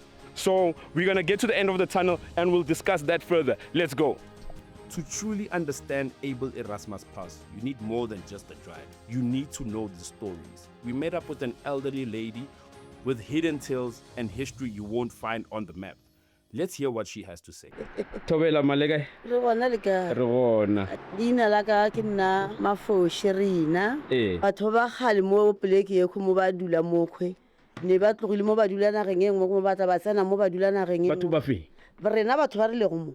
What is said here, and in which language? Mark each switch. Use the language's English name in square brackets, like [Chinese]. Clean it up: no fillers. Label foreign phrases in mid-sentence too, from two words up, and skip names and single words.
[English] So we're gonna get to the end of the tunnel and we'll discuss that further. Let's go. To truly understand Abel Erasmus Pass, you need more than just a drive. You need to know the stories. We met up with an elderly lady with hidden tales and history you won't find on the map. Let's hear what she has to say. [Northern Sotho] Thobela malega. Re gona le ka. Re gona. Leina la ka ke nna Mafoshi Rina. Batho ba kgale mo poleke ye go mo ba dula mo kgwe. Ne ba tlogile mo ba dula nageng e nngwe mo ba tla ba tsena mo ba dula nageng e nngwe. Batho ba fe? Rena batho ba re le go mo.